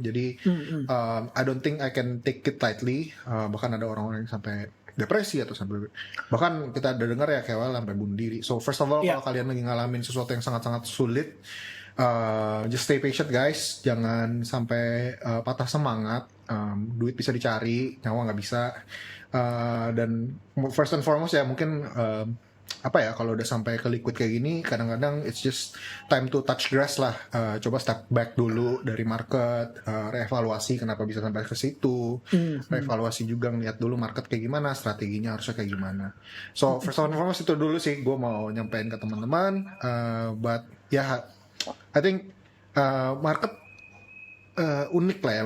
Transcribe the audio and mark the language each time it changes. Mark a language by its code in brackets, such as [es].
[en] Jadi I don't think I can take it lightly. [id] Bahkan ada orang-orang yang sampai depresi atau sampai bahkan kita udah dengar ya kayak sampai bunuh diri. [en] So first of all, [id] kalau kalian lagi ngalamin sesuatu yang sangat-sangat sulit, [en] just stay patient guys, [id] jangan sampai patah semangat. Duit bisa dicari, nyawa nggak bisa. Dan [en] first and foremost [id] ya mungkin apa ya, kalau udah sampai ke liquid kayak gini, kadang-kadang [en] it's just time to touch grass [id] lah. Coba step back dulu dari market, reevaluasi kenapa bisa sampai ke situ, reevaluasi juga ngeliat dulu market kayak gimana, strateginya harusnya kayak gimana. [en] So first and foremost [id] itu dulu sih gue mau nyampein ke teman-teman. But ya, [en] I think [id] market unik lah ya.